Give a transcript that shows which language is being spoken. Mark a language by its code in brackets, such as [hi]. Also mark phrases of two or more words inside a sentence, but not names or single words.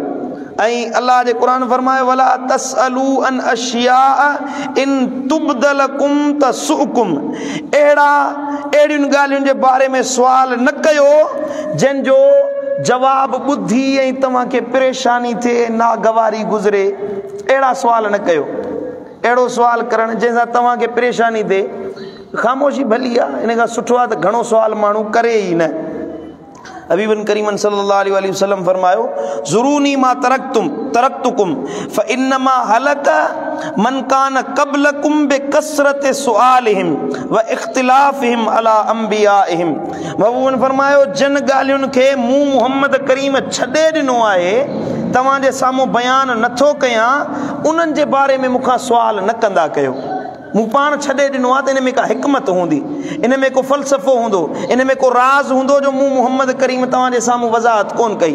[sd] ऐं अल्लाह जे क़ुरान फरमायो, [ar] ولا تسألوا عن أشياء إن تبد لكم تسؤكم, [sd] अहिड़ियुनि ॻाल्हियुनि जे बारे में सुवाल न कयो जंहिंजो जवाब ॿुधी ऐं तव्हांखे परेशानी थिए, नागवारी गुज़रे। अहिड़ा सुवाल न कयो। अहिड़ो सुवाल करणु जंहिंसां तव्हांखे परेशानी थिए, ख़ामोशी भली आहे। इन खां सुठो आहे त घणो सुवाल माण्हू करे ई न। हबीबन करीमन [ar] صلى الله عليه وسلم फरमायो, ذروني ما تركتكم فإنما هلك من كان قبلكم بكثرة سؤالهم واختلافهم على أنبيائهم. [sd] महबूबन फरमायो, जिन ॻाल्हियुनि खे मूं मोहम्मद करीम छॾे ॾिनो आहे, तव्हांजे साम्हूं बयानु नथो कयां, उन्हनि जे बारे में मूंखां सुवाल न कंदा कयो। मूं पाण छॾे ॾिनो आहे त इन में का हिकमत हूंदी, इन में को फ़लसफ़ो हूंदो, इन में को राज़ हूंदो जो मूं मोहम्मद करीम तव्हांजे साम्हूं वज़ाहत कोन कई।